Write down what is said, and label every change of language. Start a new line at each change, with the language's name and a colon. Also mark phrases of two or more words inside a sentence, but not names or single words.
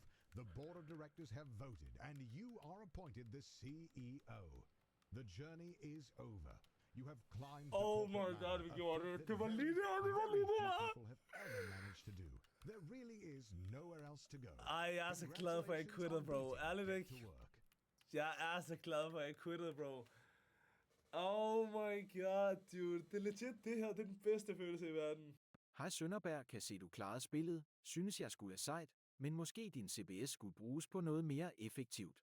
English: The board of directors have voted, and you are appointed the CEO. The journey is over. You have climbed. Oh my god,
Danish: vi gjorde det. Det var lige der,
English: People have ever managed to do. There really is nowhere else to go.
Danish: Ej, jeg er så glad for, at jeg quittede, bro. Ærligt ikke? Jeg er så glad for, at jeg quittede, bro.
English: Oh my god, dude.
Danish: Det er legit det her. Det er den bedste følelse i verden. Hej Sønderberg, kan se du klarede spillet. Synes jeg skulle er sejt, men måske din CBS skulle bruges på noget mere effektivt.